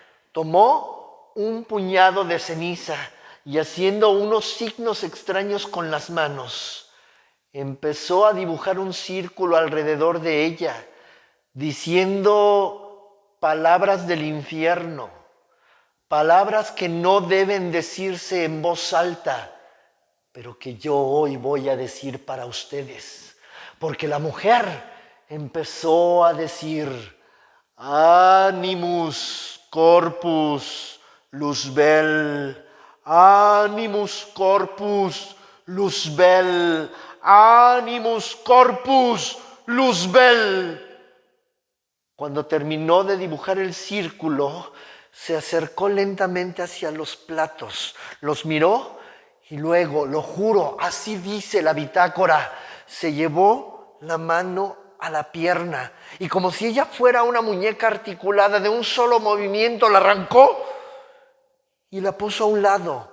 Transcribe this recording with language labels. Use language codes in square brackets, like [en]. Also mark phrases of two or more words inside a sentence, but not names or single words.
[es] Tomó un puñado de ceniza y haciendo unos signos extraños con las manos, empezó a dibujar un círculo alrededor de ella, diciendo palabras del infierno, palabras que no deben decirse en voz alta, pero que yo hoy voy a decir para ustedes. Porque la mujer empezó a decir, [la] Animus corpus Luzbel, Animus corpus Luzbel, Animus corpus Luzbel. [es] Cuando terminó de dibujar el círculo, se acercó lentamente hacia los platos, los miró y luego, lo juro, así dice la bitácora, se llevó la mano a la pierna y como si ella fuera una muñeca articulada, de un solo movimiento la arrancó y la puso a un lado.